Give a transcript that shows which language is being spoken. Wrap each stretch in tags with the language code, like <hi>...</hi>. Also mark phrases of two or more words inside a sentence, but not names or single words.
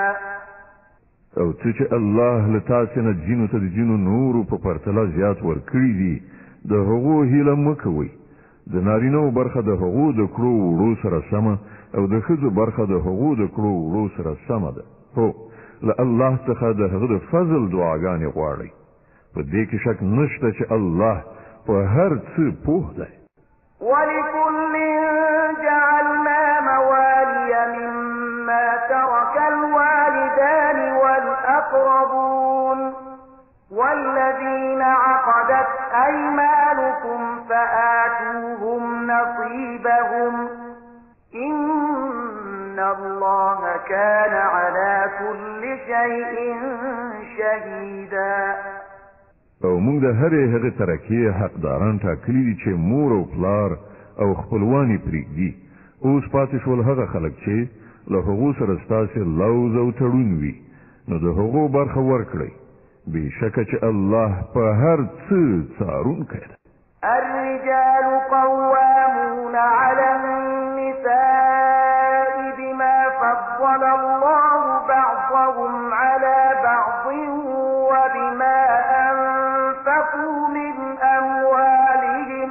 <ps>او څه چې الله له تاسې نه جینو ته د جینو نورو په پرتله زیات ورکړي دي د هغو هیله مه کوئ. د نارینهو برخه د هغو د کړو وړو سره سمه او د ښځو برخه د هغو د کړو وړو سره سمه ده. هو له الله څخه د هغه د فضل دعاګانې غواړئ. په دې کې شک نشته چې الله په هر څه پوه دی.</ps> <ar>ولكل جعلنا موالي مما ترك الوالدان والأقربون والذين عقدت أيمانكم فآتوهم نصيبهم إن الله وكان على كل شيء شهيدا.</ar> <ps>او موږ د هرې هغه ترکیه حقداران ټاکلي دي چې مور او پلار او خپلوانی پرېږدي. اوس پاتې شول هغه خلک چې له هغو سره ستاسې لوز او تړون وي، نو د هغو برخه ورکړئ. بېشکه چې الله په هر څه څارونکی دی.</ps> <ar>الرجال قوامون على النساء بما فضل الله بعضهم على بعض وبما أنفقوا من أموالهم.</ar>